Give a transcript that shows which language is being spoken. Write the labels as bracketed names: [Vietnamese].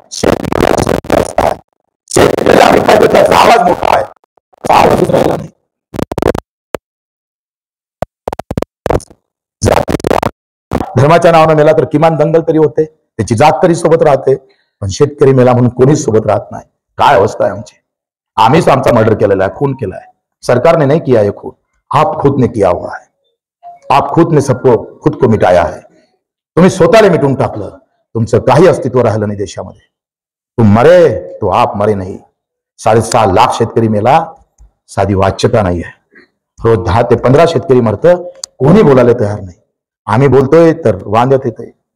[Marathi] शेतकऱ्याला आम्ही पाहिजे त्याचा आवाज मोठा आहे, आवाजच राहिला नाही. धर्माच्या नावानं मेला तर किमान दंगल तरी होते, त्याची जात तरी सोबत राहते. पण शेतकरी मेला म्हणून कोणीच सोबत राहत नाही. काय अवस्था आहे आमची? आम्हीच आमचा मर्डर केलेला आहे, खून केला आहे. [Hindi] सरकारने नहीं किया है खून, आप खुद ने किया हुआ है. आप खुद ने सबको खुद को मिटाया है. [Marathi] तुम्ही स्वतःला मिटून टाकलं. तुमचं काही अस्तित्व राहिलं नाही देशामध्ये. [Hindi] तुम मरे तो आप मरे [Marathi] नाही. 6.5 लाख शेतकरी मेला, साधी वाच्यता नाही आहे. रोज 10 ते 15 शेतकरी मरतं, कोणी बोलायला तयार नाही. आम्ही बोलतोय तर वांद्यात येतंय.